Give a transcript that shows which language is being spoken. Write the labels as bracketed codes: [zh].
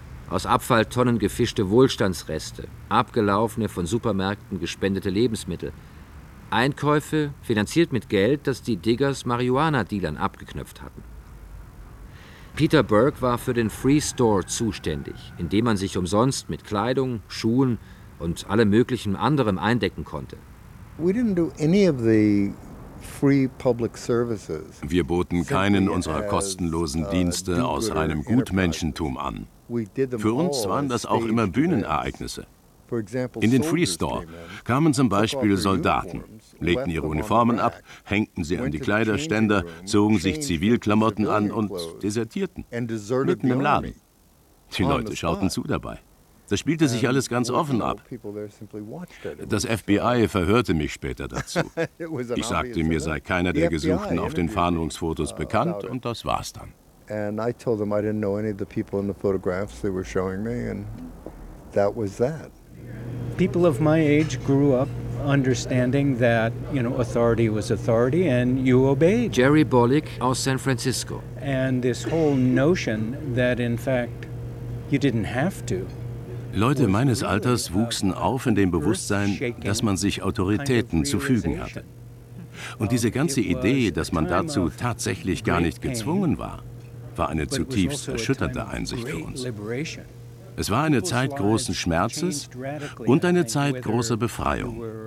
[de] aus Abfalltonnen gefischte Wohlstandsreste, abgelaufene, von Supermärkten gespendete Lebensmittel. Einkäufe finanziert mit Geld, das die Diggers Marihuana-Dealern abgeknöpft hatten. Peter Burke war für den Free Store zuständig, in dem man sich umsonst mit Kleidung, Schuhen und allem möglichen anderem eindecken konnte. [en] We didn't do any of the free public services. [de] Wir boten keinen unserer kostenlosen Dienste aus reinem Gutmenschentum an. Für uns waren das auch immer Bühnenereignisse. In den Free Store kamen zum Beispiel Soldaten, legten ihre Uniformen ab, hängten sie an die Kleiderständer, zogen sich Zivilklamotten an und desertierten, mitten im Laden. Die Leute schauten zu dabei. Das spielte sich alles ganz offen ab. Das FBI verhörte mich später dazu. Ich sagte, mir sei keiner der Gesuchten auf den Fahndungsfotos bekannt, und das war's dann. [en] And I told them I didn't know any of the people in the photographs they were showing me, and that was that. People of my age grew up understanding that, you know, authority was authority and you obeyed. [de] Jerry Bolick aus San Francisco. [en] And this whole notion that in fact you didn't have to. [de] Leute meines Alters wuchsen auf in dem Bewusstsein, dass man sich Autoritäten zu fügen hatte. Und diese ganze Idee, dass man dazu tatsächlich gar nicht gezwungen war, war eine zutiefst erschütternde Einsicht für uns. Es war eine Zeit großen Schmerzes und eine Zeit großer Befreiung.